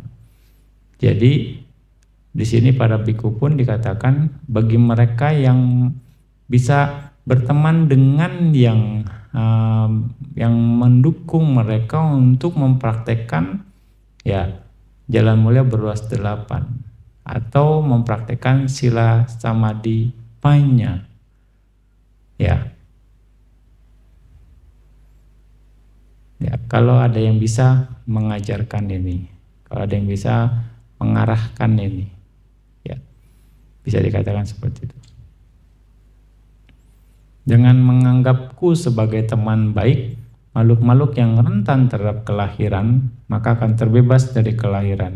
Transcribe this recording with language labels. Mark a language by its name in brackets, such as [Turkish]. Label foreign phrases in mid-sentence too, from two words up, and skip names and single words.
[Indonesian] Jadi di sini para biku pun dikatakan bagi mereka yang bisa berteman dengan yang mendukung mereka untuk mempraktekkan ya jalan mulia berruas 8 atau mempraktekkan [Pali] sila samadhi panya. [Indonesian] Ya, kalau ada yang bisa mengajarkan ini Kalau ada yang bisa mengarahkan ini, ya bisa dikatakan seperti itu. Dengan menganggapku sebagai teman baik, makhluk-makhluk yang rentan terhadap kelahiran, maka akan terbebas dari kelahiran.